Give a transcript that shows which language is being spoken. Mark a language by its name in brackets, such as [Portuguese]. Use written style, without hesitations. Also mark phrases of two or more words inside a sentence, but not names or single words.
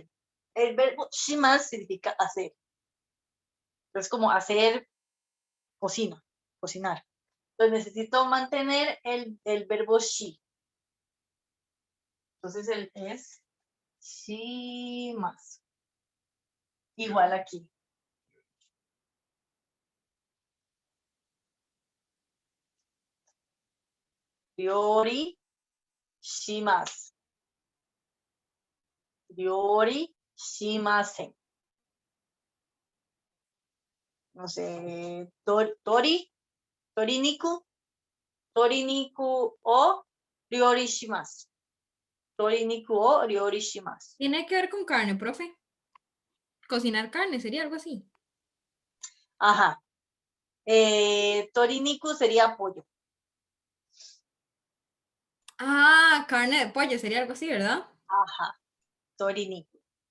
[Spanish] El verbo shimas significa hacer. Es como hacer cocina, cocinar. Entonces necesito mantener el verbo shi. Entonces el es shimas. Igual aquí. [Japanese] 料理します. 料理しません. [Spanish] No sé, [Japanese] 鶏肉を料理します. 鶏肉を料理します. [Spanish] Tiene que ver con carne, profe. Cocinar carne, sería algo así. Ajá. Toriniku sería pollo. Ah, carne de pollo, sería algo así, ¿verdad? Ajá. Toriniku.